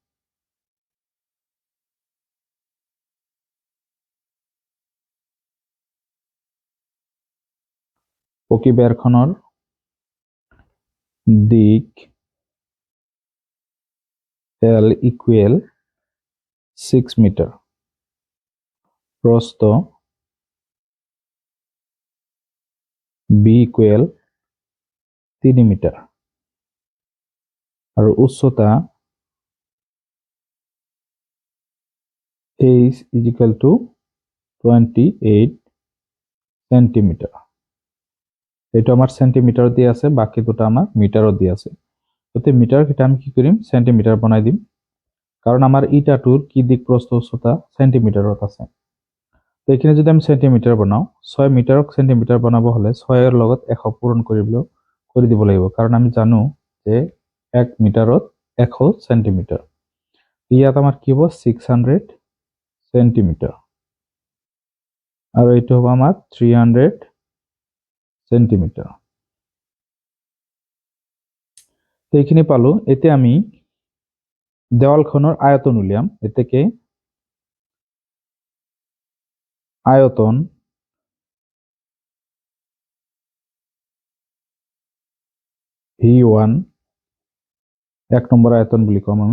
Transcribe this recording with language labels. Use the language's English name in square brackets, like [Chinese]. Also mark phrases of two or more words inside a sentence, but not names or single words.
[Assamese] দিক L ইকুৱেল 6 মিটাৰ, প্ৰস্থ B ইকুৱেল 3 মিটাৰ আৰু উচ্চতা [English] H is equal to [Assamese] 28 সেন্টিমিটার। [Bangla] এটা আমার সেন্টিমিটার দিয়ে আছে, বাকি দুটো আমার মিটারও দিয়ে আছে। তো মিটার কেটে আমি কি করিম সেন্টিমিটার বানাই দিম, কারণ আমার ইটাটোর কি দিক প্রস্থ উচ্চতা সেন্টিমিটারত আছে। তো এখানে যদি আমি সেন্টিমিটার বানাও 6 মিটারক সেন্টিমিটার বানাবো হলে 6 এর লগত 100 পূরণ করে দিব লাগিব, কারণ আমি জানো যে 1 মিটারত 100 সেন্টিমিটার। ইয়াত আমার কি হবো 600 সেন্টিমিটার আর এটা হবে আমার 300 সেন্টিমিটার। তো এইখিনি পালো। [Assamese] এতে আমি দেওয়ালখনৰ আয়তন উলিয়াম। এতেকে আয়তন V1 এক নম্বৰ আয়তন বুলি কম আমি।